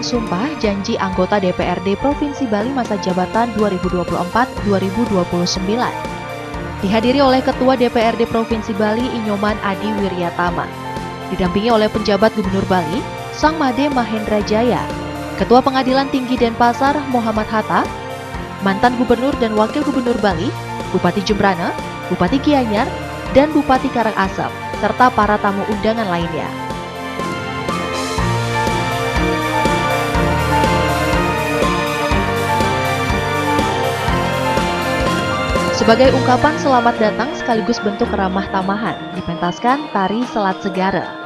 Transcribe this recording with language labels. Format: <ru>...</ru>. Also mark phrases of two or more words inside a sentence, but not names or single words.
<id>sumpah janji anggota DPRD Provinsi Bali masa jabatan 2024-2029 dihadiri oleh Ketua DPRD Provinsi Bali Inyoman Adi Wiryatama, didampingi oleh penjabat Gubernur Bali Sang Made Mahendra Jaya, Ketua Pengadilan Tinggi Denpasar Muhammad Hatta, mantan Gubernur dan Wakil Gubernur Bali, Bupati Jembrana, Bupati Gianyar, dan Bupati Karangasem, serta para tamu undangan lainnya. Sebagai ungkapan selamat datang sekaligus bentuk ramah tamahan, dipentaskan tari Selat Segara.</id>